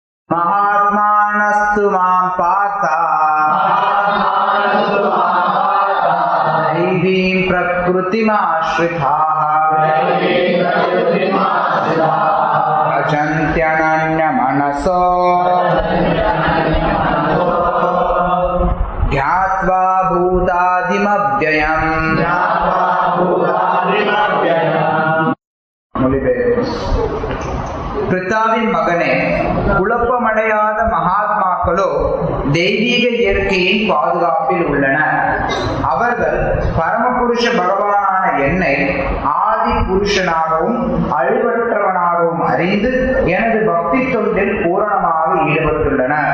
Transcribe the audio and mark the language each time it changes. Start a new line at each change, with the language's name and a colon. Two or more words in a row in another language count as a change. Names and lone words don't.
Sanskrit: महात्मानस्तु मां पाता दैवीं प्रकृतिमाश्रिताः भजन्त्यनन्यमनसो ध्यात्वा भूतादिमव्ययम्
Tamil: பிதாவின் மகனே, குழப்பமடையாத மகாத்மாக்களோ தெய்வீக இயற்கையின் பாதுகாப்பில் உள்ளனர். அவர்கள் பரமபுருஷ பகவானான என்னை ஆதி புருஷனாகவும் அழிவற்றவனாகவும் அறிந்து எனது பக்தி தொண்டில் பூரணமாக ஈடுபட்டுள்ளனர்.